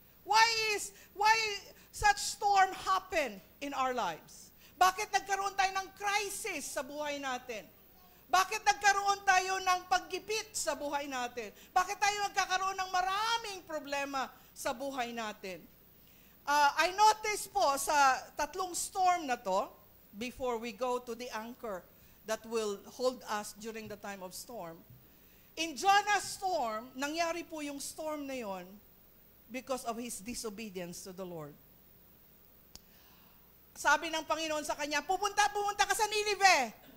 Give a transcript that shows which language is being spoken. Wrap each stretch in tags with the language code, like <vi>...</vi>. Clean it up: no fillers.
<en>Why such storm happen in our lives?</en> <tl>Bakit nagkaroon tayo ng crisis sa buhay natin? Bakit nagkaroon tayo ng paggipit sa buhay natin? Bakit tayo nagkakaroon ng maraming problema sa buhay natin?</tl> <en>I noticed</en> <tl>po sa tatlong storm na to,</tl> <en>before we go to the anchor that will hold us during the time of storm. In Jonah's storm,</en> <tl>nangyari po yung storm na yon</tl> <en>because of his disobedience to the Lord.</en> <tl>Sabi ng Panginoon sa kanya, pumunta ka sa Nineveh.</tl>